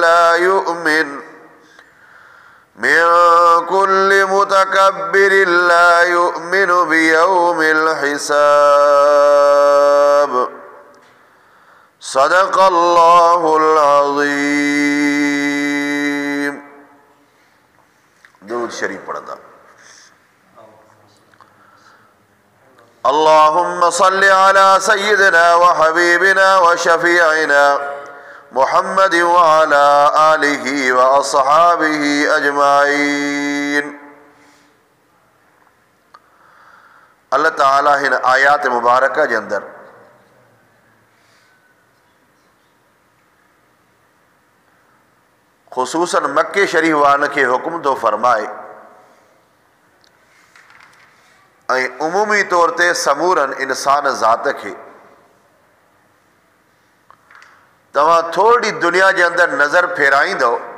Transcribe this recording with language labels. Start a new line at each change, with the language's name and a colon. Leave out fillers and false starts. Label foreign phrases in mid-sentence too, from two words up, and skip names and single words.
Arabic: لا يؤمن بيوم الحساب صدق الله العظيم।
Urdu: درود شریف پڑھنا.
Arabic: اللهم صل على سيدنا و حبيبنا و شفيعنا محمد و على آله و أصحابه أجمعين.
Sindhi: अल्लाह ताला हिन आयात मुबारका जे अंदर खुसूसन मक्के शरीफ वारन खे हुक्म थो फरमाए ऐं उमूमी तौर ते समूरन इंसान ज़ात खे तव्हां थोरी दुनिया जे अंदर नज़र फेराईंदव